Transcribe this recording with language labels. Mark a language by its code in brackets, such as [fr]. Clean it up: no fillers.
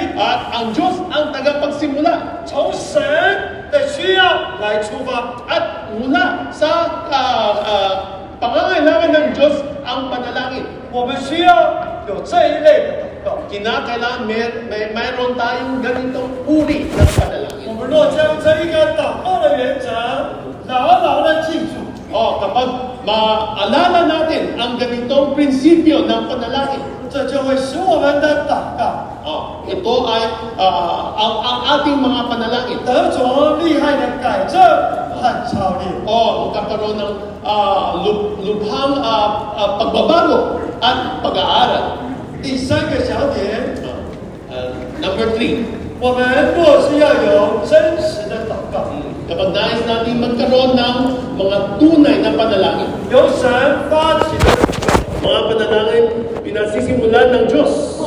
[tl] At ang Diyos ang tagapagsimula [zh] 从神的需要来出发。 [tl] at mula sa pangangailangan ng Diyos ang panalangin. [zh] 我们需要有这一类的祷告。 [tl] Kinakailangan mayroon tayong ganitong uri ng panalangin. [zh] 我们若将这一个祷告的原则牢牢的记住， [tl] Kapag maalala natin ang ganitong prinsipyo ng panalangin, [zh] 这就会使我们的祷告 [tl] ito ay ang ating mga panalangin. [zh] 得着厉害的改正和操练。 [tl] Magkakaroon ng lubhang pagbabago at pag-aaral. [zh] 第三个小点， [en] Number 3, [zh] 我们若是要有真实的祷告， [tl] kapag nais natin magkaroon ng mga tunay na panalangin, [zh] 由神发起的， [tl] mga panalangin pinasisimulan ng Diyos